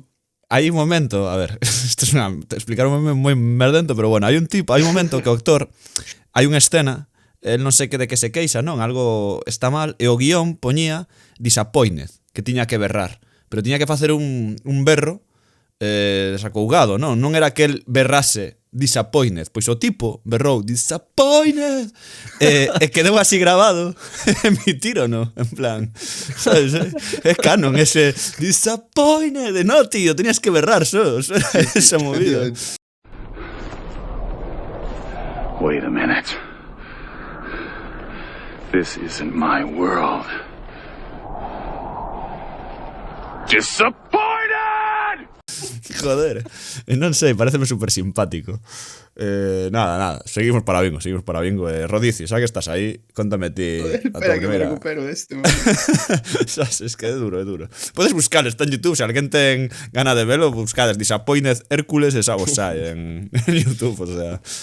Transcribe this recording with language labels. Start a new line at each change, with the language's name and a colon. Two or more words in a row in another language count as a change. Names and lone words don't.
Galician: Hai un momento, a ver, isto é explicar un meme moi merdento, pero bueno, hai un momento que o actor, hai unha escena, el non sei que de que se queixa, non, algo está mal, e o guión poñía Disappointed, que tiña que berrar, pero tiña que facer un berro desacougado, non era que el berrase Disappointed, pois o tipo berrou Disappointed e quedou así grabado. Emitírono, en plan, sabes, é canon ese Disappointed, no tío, tenías que berrar só era esa movida.
English: Wait a minute. This isn't my world.
Galician: Disappointed! Joder, non sei, pareceme super simpático. Nada, seguimos para bingo. Rodicio, xa que estás aí, contame ti a tua Espera que me primeira. recupero esto. Sabes, es que é duro. Podes buscar, está en YouTube, se alguén ten gana de velo, buscades Disappointed Hércules e xa vos sai en YouTube, o sea.